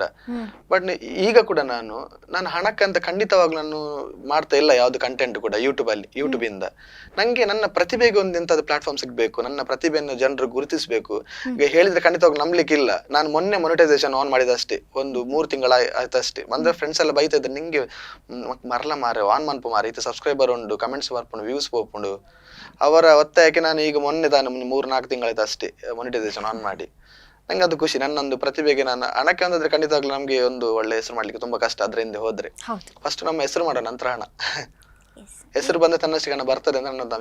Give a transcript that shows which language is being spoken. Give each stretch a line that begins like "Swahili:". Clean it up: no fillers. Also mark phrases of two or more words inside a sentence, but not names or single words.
Kannada: ಬಟ್ ಈಗ ಕೂಡ ನಾನು ಹಣಕ್ಕಂತ ಖಂಡಿತವಾಗ್ಲೂ ನಾನು ಮಾಡ್ತಾ ಇಲ್ಲ ಯಾವ್ದು ಕಂಟೆಂಟ್ ಕೂಡ ಯೂಟ್ಯೂಬ್ ಇಂದ. ನಂಗೆ ನನ್ನ ಪ್ರತಿಭೆಗೆ ಒಂದು ಎಂತಾದ್ರು ಪ್ಲಾಟ್ಫಾರ್ಮ್ ಸಿಗ್ಬೇಕು, ನನ್ನ ಪ್ರತಿಭೆಯನ್ನು ಜನರು ಗುರುತಿಸಬೇಕು. ಈಗ ಹೇಳಿದ್ರೆ ಖಂಡಿತವಾಗಿ ನಂಬಲಿಕ್ಕಿಲ್ಲ. ನಾನು ಮೊನ್ನೆ ಮೊನಿಟೈಸೇಷನ್ ಆನ್ ಮಾಡಿದಷ್ಟೇ, ಒಂದು 3 ತಿಂಗಳ ಆಯ್ತಷ್ಟೇ. ಅಂದ್ರೆ ಫ್ರೆಂಡ್ಸ್ ಎಲ್ಲ ಬೈತಾ ಇದ್ದಾರೆ, ನಿಂಗೆ
Tulu: ಮರಲ ಮಾರೆ ಆನ್ ಮನ್ಪು ಮಾರೆ, ಇದು ಸಬ್ಸ್ಕ್ರೈಬರ್ ಉಂಡು, ಕಮೆಂಟ್ಸ್ ಬರ್ಪುಂಡು, ವ್ಯೂಸ್ ಪೋಪುಂಡು.
Kannada: ಅವರ ಒತ್ತಾಯಕ್ಕೆ ನಾನು ಈಗ ಮೊನ್ನೆ ತಾನು 3-4 ತಿಂಗಳಾಯ್ತು ಅಷ್ಟೇ ಮೊನಿಟೈಸೇಷನ್ ಆನ್ ಮಾಡಿ. ನಂಗೆ ಅದು ಖುಷಿ. ನನ್ನೊಂದು ಪ್ರತಿಭೆಗೆ ನಾನು ಹಣಕ್ಕೆ ಅಂದಿದ್ರೆ ಖಂಡಿತವಾಗ್ಲೂ ನಮ್ಗೆ ಒಂದು ಒಳ್ಳೆ ಹೆಸರು ಮಾಡ್ಲಿಕ್ಕೆ ತುಂಬಾ ಕಷ್ಟ. ಅದ್ರ ಹಿಂದೆ ಹೋದ್ರೆ ಫಸ್ಟ್ ನಮ್ಮ ಹೆಸರು ಮಾಡೋಣ, ನಂತರ ಹಣ. ಹೆಸರು ಬಂದ ತನ್ನಷ್ಟಕ್ಕೆ ಹಣ ಬರ್ತದೆ ಅಂತ ನನ್ನ